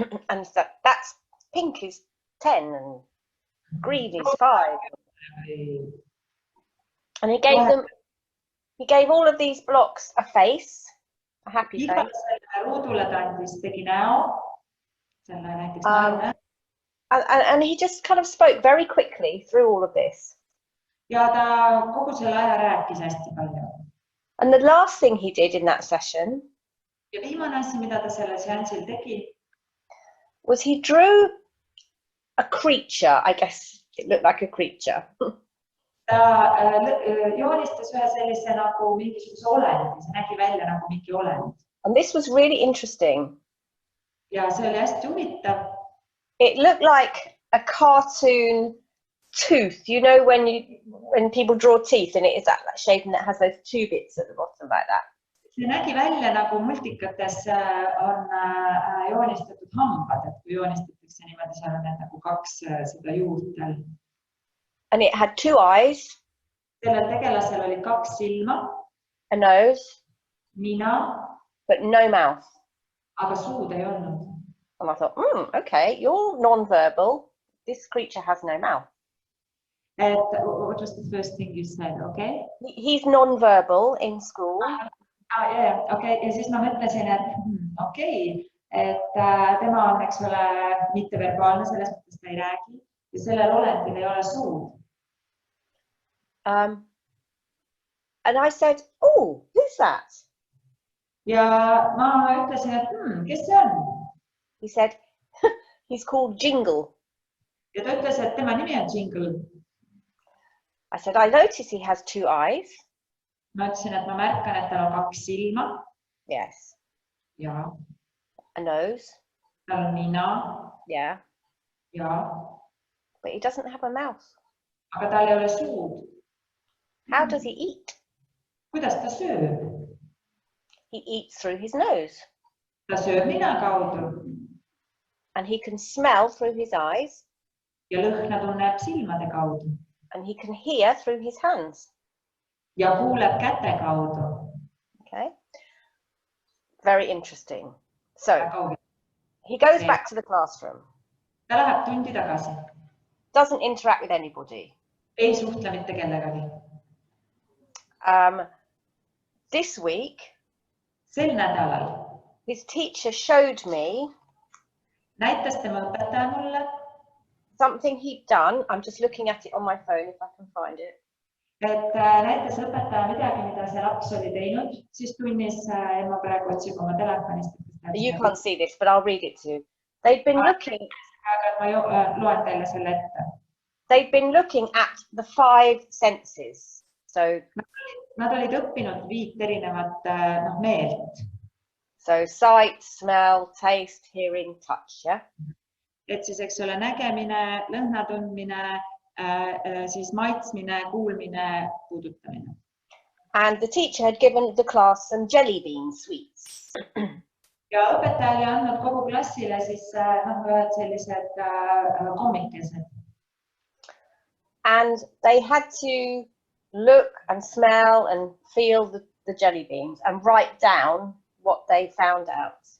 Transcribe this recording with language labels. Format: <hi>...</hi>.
<en>And so that's pink is 10 and green is 5. And he gave all of these blocks a face, a happy face.</en> <et>Ruudule ta tegi näo, selle näiteks näo.</et> <en>And he just kind of spoke very quickly through all of this.</en> <et>Ja ta kogu selle aja rääkis hästi palju.</et> <en>And the last thing he did in that session</en> <et>ja viimane asi, mida ta sellel seansil tegi,</et> <en>was he drew a creature. I guess it looked like a creature.</en> <et>ta joonistas ühe sellise nagu mingisuguse olendi, see nägi välja nagu mingi olend.</et> <en>And this was really interesting.</en> <et>Ja see oli hästi huvitav.</et> <en>It looked like a cartoon tooth. You know when people draw teeth and it is that shape and it has those two bits at the bottom like that.</en> <et>See nägi välja nagu multikates on joonistatud hambad, et kui joonistatakse niimoodi, seal on need nagu 2 seda juurtel.</et> <en>And it had 2 eyes.</en> <et>Sellel tegelasel oli 2 silma.</et> <en>A nose.</en> <et>Nina.</et> <en>But no mouth.</en> <et>Aga suud ei olnud.</et> <en>And I thought, okay, you're non-verbal. This creature has no mouth. What was the first thing you said, okay? He's non-verbal in school. Yeah, okay.</en> <et>Ja siis ma mõtlesin, et okei, et tema on, eks ole, mitteverbaalne, selles mõttes ta ei räägi. Ja sellel olendil ei ole suud.</et> <en>And I said, oh, who's that?</en> <et>Ja ma ütlesin, et kes see on?</et> <en>He said, he's called Jingle.</en> <et>Ja ta ütles, et tema nimi on Jingle.</et> <en>I said, I notice he has 2 eyes.</en> <et>Ma ütlesin, et ma märkan, et tal on 2 silma.</et> <en>Yes.</en> <et>Ja.</et> <en>A nose.</en> <et>Tal on nina.</et> <en>Yeah.</en> <et>Ja.</et> <en>But he doesn't have a mouth.</en> <et>Aga tal ei ole suud.</et> <en>How does he eat?</en> <et>Kuidas ta sööb?</et> <en>He eats through his nose.</en> <et>Ta sööb nina kaudu.</et> <en>And he can smell through his eyes.</en> <et>Ja lõhna tunneb silmade kaudu.</et> <en>And he can hear through his hands.</en> <et>Ja kuuleb käte kaudu.</et> <en>Okay. Very interesting. So he goes back to the classroom.</en> <et>Ta läheb tundi tagasi.</et> <en>Doesn't interact with anybody.</en> <et>Ei suhtle mitte kellegagi.</et> <en>This week,</en> <et>sel nädalal,</et> <en>his teacher showed me</en> <et>näitas tema õpetaja mulle</et> <en>something he'd done. I'm just looking at it on my phone if I can find it.</en> <et>Et näitas õpetaja midagi, mida see laps oli teinud, siis tunnis ma praegu otsib oma telefonist.</et> <en>You can't see this, but I'll read it to you. They've been looking.</en> <et>Ma loen teile selle ette.</et> <en>They've been looking at the 5 senses. So</en> <et>nad olid õppinud 5 erinevat meelt.</et> <en>So sight, smell, taste, hearing, touch, yeah?</en> <et>Et siis, eks ole, nägemine, lõhna tundmine, siis maitsmine, kuulmine, puudutamine.</et> <en>And the teacher had given the class some jelly bean sweets.</en> <et>Ja õpetaja oli andnud kogu klassile siis ühed sellised kommikesed.</et> <en>And they had to look and smell and feel the jelly beans and write down what they found out.</en>